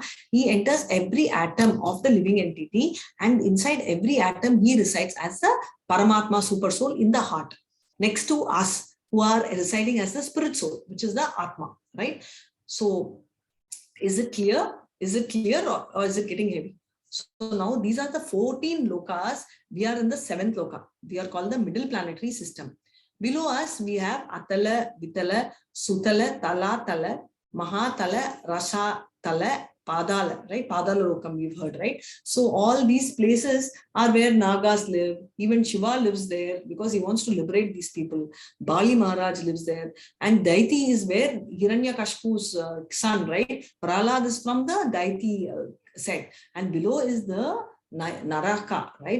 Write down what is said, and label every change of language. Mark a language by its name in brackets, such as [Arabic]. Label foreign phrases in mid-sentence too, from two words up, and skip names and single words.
[English] He enters every atom of the living entity, and inside every atom, he resides as the Paramatma super soul in the heart, next to us, who are residing as the spirit soul, which is the Atma, right? So, is it clear? Is it clear, or is it getting heavy? So now these are the 14 lokas. We are in the 7th loka. We are called the middle planetary system. Below us, we have Atala, Vitala, Sutala, Tala, Tala, Mahatala, Rasa, Tala, Padala, right? Padala Lokam, we've heard, right? So all these places are where Nagas live. Even Shiva lives there because he wants to liberate these people. Bali Maharaj lives there. And Daiti is where Hiranyakashipu's son, right? Prahlad is from the Daiti set. And below is the Naraka, right?